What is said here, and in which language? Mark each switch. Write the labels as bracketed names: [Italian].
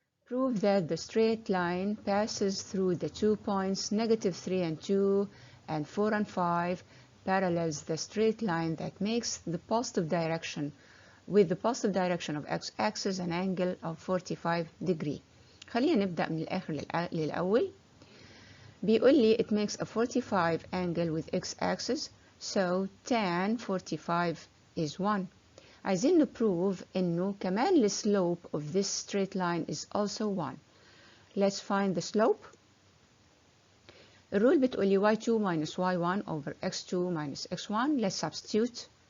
[English] Prove that the straight line passes through the 2 points -3 and 2 and 4 and 5, parallels the straight line that makes the positive direction with the positive direction of x-axis an angle of 45 degree. [Arabic] خلينا نبدأ من الآخر للأول. بيقول لي [English] it makes a 45 angle with x-axis, so tan 45 is 1. [Arabic] عايزين نبروف إنه كمان [English] the slope of this straight line is also 1. Let's find the slope. [Arabic] الرول بتقول لي [English] y2 minus y1 over x2 minus x1. Let's substitute.